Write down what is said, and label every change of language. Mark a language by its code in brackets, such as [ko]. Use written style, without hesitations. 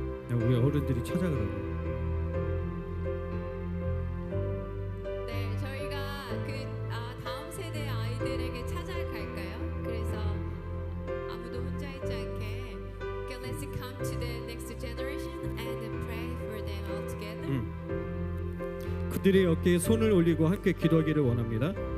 [ko] 우리 어른들이 찾아가라고. 네, 저희가 다음 세대 아이들에게 찾아갈까요? 그래서 아무도 혼자 있지 않게. [en] Okay, let's come to the next generation and pray for them all together. [ko] 그들의 어깨에 손을 올리고 함께 기도하기를 원합니다.